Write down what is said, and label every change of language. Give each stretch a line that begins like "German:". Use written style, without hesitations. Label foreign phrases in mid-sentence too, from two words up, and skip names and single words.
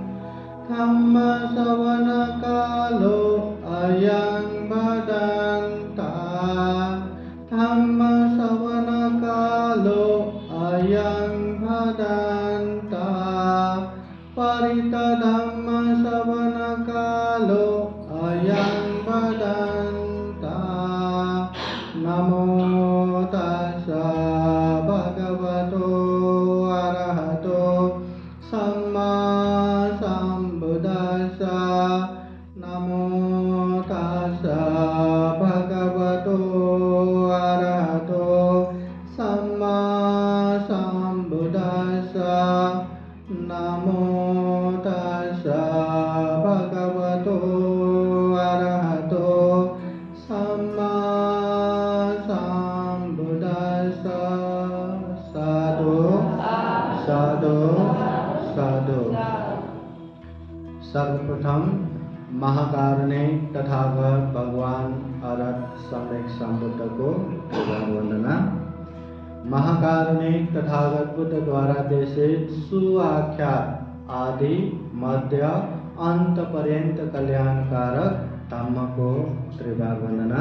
Pali: धम्मश्रवणकालो अयं भदन्ता धम्मश्रवणकालो अयं भदन्ता परितधम्मश्रवणकालो अयं भदन्ता नमो तस्सा भगवतो अरहतो सम्मा सम्बुद्धास्सा नमो तस्सा भगवतो अरहतो सम्मा सम्बुद्धास्सा नमो तस्सा भगवतो अरहतो सम्मा सम्बुद्धास्सा साधु साधु साधु.
Hindi: सर्वप्रथम महाकारुणिक तथागत भगवान अरहत सम्यक संबुद्ध को वंदना. महाकारुणिक तथागत बुद्ध द्वारा देशित सुआख्यात आदि मध्य अंत पर्यंत कल्याणकारक धम्म को त्रिबार वंदना.